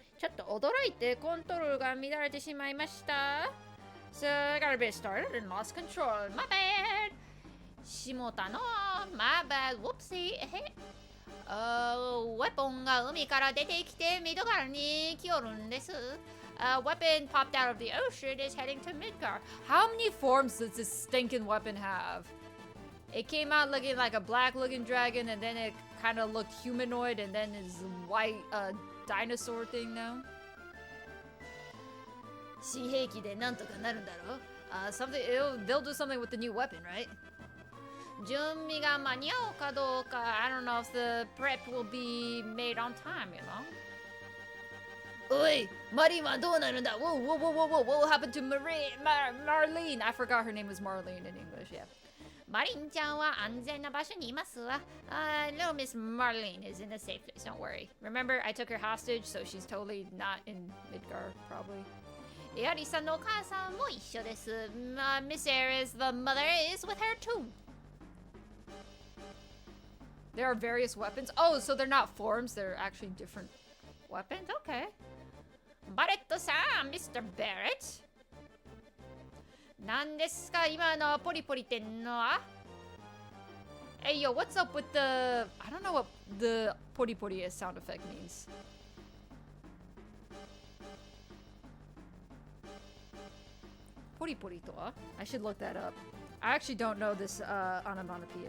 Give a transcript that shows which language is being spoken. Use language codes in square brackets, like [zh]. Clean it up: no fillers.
[ja] ちょっと驚いてコントロールが乱れてしまいました。 [en] So I got a bit started and lost control. My bad. [ja] しもたの。 [en] My bad. Whoopsie. [ja] ウェポンが海から出てきてミドガルに来よるんです。 [en] A weapon popped out of the ocean is heading to Midgar. How many forms does this stinking weapon have? It came out looking like a black looking dragon and then it kind of looked humanoid and then is white dinosaur thing now. [ja] 新兵器でなんとかなるんだろう。 [en] They'll do something with the new weapon, right? [ja] 準備が間に合うかどうか [en] I don't know if the prep will be made on time, you know? [ja] おい、マリンはどうなるんだ? [en] Whoa, whoa, whoa, whoa, whoa, what happened to Marlene? I forgot her name was Marlene in English, yeah. [ja] マリンちゃんは安全な場所にいますわ。 [en] Little Miss Marlene is in a safe place, don't worry. Remember, I took her hostage, so she's totally not in Midgar, probably. [ja] エアリさんのお母さんも一緒です。 [en] Miss Ares, the mother, is with her too. There are various weapons. Oh, so they're not forms, they're actually different weapons? Okay. [ja] バレットさん、Mr. Barrett? 何ですか今のポリポリってんのは? [en] Hey, yo, what's up with the... I don't know what the pori pori sound effect means. [ja] Pori pori to wa? [en] I should look that up. I actually don't know this onomatopoeia.